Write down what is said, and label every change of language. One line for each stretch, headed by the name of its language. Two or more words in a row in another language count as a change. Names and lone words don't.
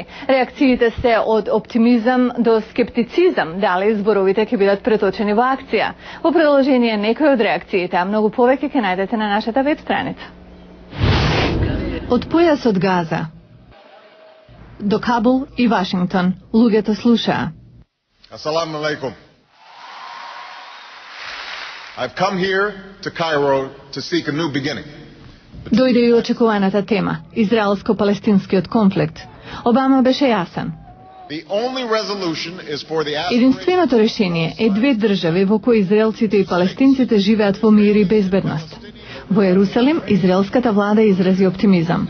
Macedonian: Реакциите се од оптимизам до скептицизам, дали зборовите ќе бидат преточени во акција. Во продолжение некои од реакциите, а многу повеќе ќе најдете на нашата веб страница. Од појасот Газа до Кабул и Вашингтон, луѓето слушаа.
Arabic: السلام عليكم.
English: I've come here to Cairo to seek a new beginning.
Macedonian: Дојде и очекуваната тема – израелско-палестинскиот конфликт. Обама беше јасен. Единственото решение е две држави во кои израелците и палестинците живеат во мир и безбедност. Во Јерусалим, израелската влада изрази оптимизам.